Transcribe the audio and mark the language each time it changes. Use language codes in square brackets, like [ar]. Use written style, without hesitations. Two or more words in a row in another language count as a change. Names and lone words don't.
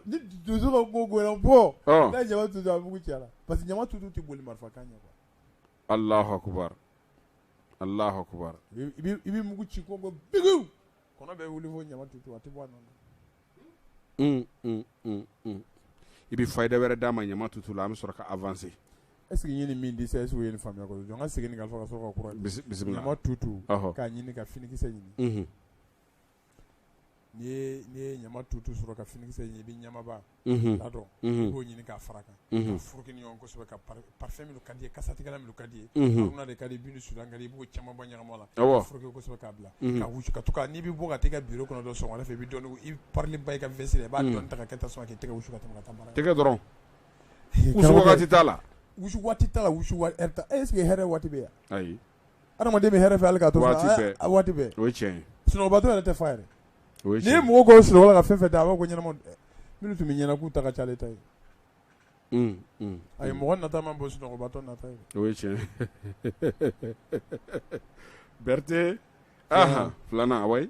[bm] ni donso ka kungo goyela bɔ n'a ye jaba tutu a mugu ci a la [fr] parce que [bm] ɲama tutu tɛ boli marifa kan ɲɛ quoi [ar] الله أكبر [bm] i bɛ mugu ci kungo bigiw kɔnɔ bɛ wuli fo ɲama tutu a tɛ bɔ a nɔ na i bɛ fayida wɛrɛ d'a ma ɲama tutu la an bɛ sɔrɔ ka avancer [fr] est ce que [bm] n ye nin min di sa [fr] est ce que [bm] o ye nin faamuya kosɛbɛ jɔn ka segin nin kan fɔ ka sɔrɔ ka kura bisimila ɲama tutu k'a ɲini ka finikisɛ ɲini n'i ye ɲama tutu sɔrɔ ka finikisɛ ɲini i bɛ ɲamaba ladɔn i b'o ɲini k'a fara kan ka furuki ni ɲɔgɔn kosɛbɛ ka parfum minnu ka di ye kasatigɛla minnu ka di ye haruna de ka di bin sudan ka di i b'o caman bɔ ɲagami a la ka furuki kosɛbɛ k'a bila ka wusu ka to ka n'i bɛ bɔ ka taa i ka bureau kɔnɔ dɔrɔn sɔgɔmada fɛ i bɛ dɔɔnin i parili ba i ka veste la i b'a dɔɔnin ta ka kɛ tasuma k'i tɛgɛ wusu ka tɛmɛ ka taa baara tɛgɛ dɔrɔn wusu wagati t'a la wusu waati t'a la wusu heure ta [fr] est ce que [bm] hɛrɛ waati bɛ yan ayi adamaden bɛ hɛrɛ fɛ hali k'a to waati bɛɛ o ye tiɲɛ ye sunɔgɔbatɔ yɛrɛ tɛ fa yɛrɛ n'i ye mɔgɔ k'o sunɔgɔ la ka fɛn fɛn ta a b'a fɔ ko ɲɛnama minnu tun bɛ ɲɛna k'u ta ka ca ale ta ye ayi mɔgɔ nata man bɔ sunɔgɔbatɔ nata ye o ye tiɲɛ Berete filanan awayi